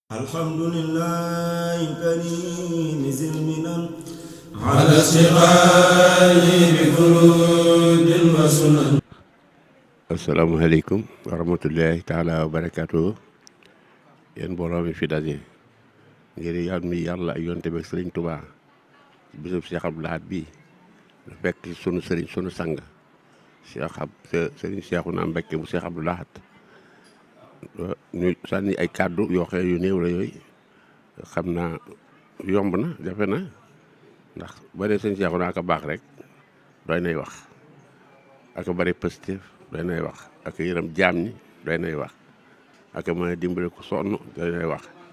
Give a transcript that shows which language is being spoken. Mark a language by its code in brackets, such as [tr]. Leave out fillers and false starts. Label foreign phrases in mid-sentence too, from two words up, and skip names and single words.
[ar] الحمد لله الكريم ذي المنن على استغال بفروض وسنن. السلام عليكم ورحمة الله تعالى وبركاته [wo] yéen mbooloo mi fi daje ngir yàlla ak yonte bi sëriñ Tuubaa bisub Cheikh Abdou Lahad bii da fekk sunu sëriñ sunu sang sëriñ Cheikhouna Mbacké bu Cheikh Abdou Lahad ñu sànni ay kàddu yoo xam yu néew la yooyu xam naa yomb na jafe na ndax ba dee sëriñ Cheikhouna ka baax rek doy nay wax ak bari positif doy nay wax ak yërëm jaam ñi doy nay wax ak mën a dimbale ku sonn doy nay wax